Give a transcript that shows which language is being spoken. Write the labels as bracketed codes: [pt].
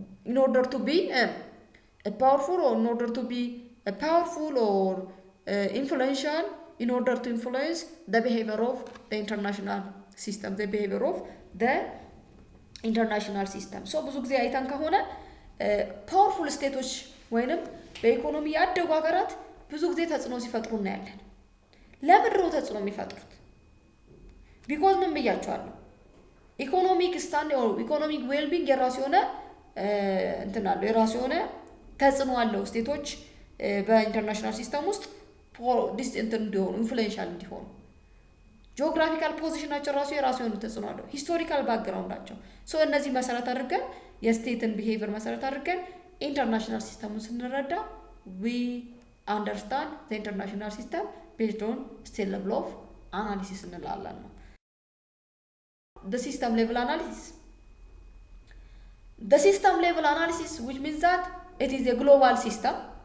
[en] in order to be powerful or in order to be powerful or influential in order to influence the behavior of the international system the behavior of the international system so [am] ብዙ ጊዜ አይታን ከሆነ powerful ስቴቶች ወይንም በኢኮኖሚ ያደጉ ሀገራት ብዙ ጊዜ ተጽዕኖ ሲፈጥሩ እናያለን ለምንድን ነው ተጽዕኖ የሚፈጥሩት because ምን ብያቸዋለሁ ኢኮኖሚክ ስታንድ or ኢኮኖሚክ ዌልቢንግ የራሱ የሆነ እንትን አለው የራሱ የሆነ ተጽዕኖ አለው ስቴቶች በኢንተርናሽናል ሲስተም ውስጥ ዲስ እንትን እንዲሆኑ ኢንፍሉዌንሻል እንዲሆኑ ጂኦግራፊካል ፖዚሽናቸው ራሱ የራሱ የሆነ ተጽዕኖ አለው። ሂስቶሪካል ባክግራውንዳቸው ሶ እነዚህ መሰረት አድርገን የስቴትን ቢሄቪየር መሰረት አድርገን ኢንተርናሽናል ሲስተሙን ስንረዳ [en] ዊ አንደርስታንድ ዘ ኢንተርናሽናል ሲስተም ቤዝድ ኦን ስቴት ሌቭል ኦፍ አናሊሲስ [am] እንላለን ነው። [en] the system level analysis. The system level analysis, which means that it is a global system.